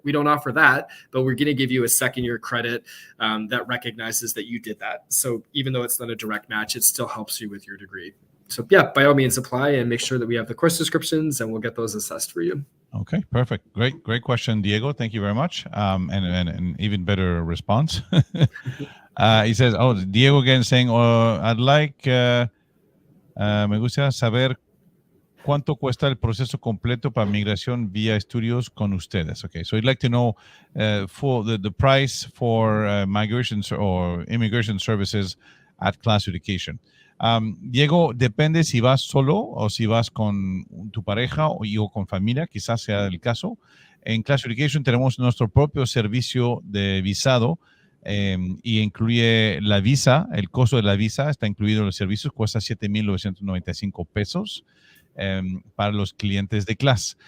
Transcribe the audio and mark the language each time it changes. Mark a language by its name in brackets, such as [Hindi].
[English] We don't offer that, but we're going to give you a second year credit that recognizes that you did that. So even though it's not a direct match, it still helps you with your degree. So yeah, by all means apply and make sure that we have the course descriptions and we'll get those assessed for you. Okay, perfect. Great question, Diego. Thank you very much. And even better response. He says, Diego again saying, I'd like, [Spanish] me gusta saber cuánto cuesta el proceso completo para migración vía estudios con ustedes. [English] Okay, so I'd like to know for the price for migrations or immigration services at Class Education. [Spanish] Diego, depende si vas solo o si vas con tu pareja o con familia, quizás sea el caso. En Class Education tenemos nuestro propio servicio de visado y incluye la visa. El costo de la visa está incluido en los servicios, cuesta $7,995 para los clientes de Class.